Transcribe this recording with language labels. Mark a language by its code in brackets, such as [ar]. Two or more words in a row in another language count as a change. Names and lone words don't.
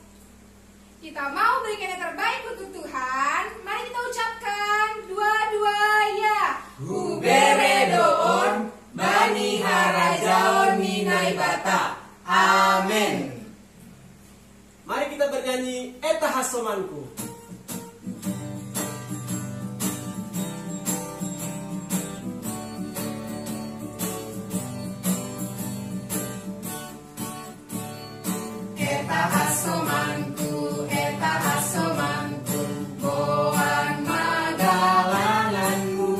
[id] Kita mau berikan yang terbaik untuk Tuhan. Mari kita ucapkan dua-dua ya. [smr] Huberedoon Bani Harajaon Minai Bata. Amin. [id] Mari kita bernyanyi Eta Hasomanku. [smr] Eta hasomanku, eta hasomanku, boan magalanganmu.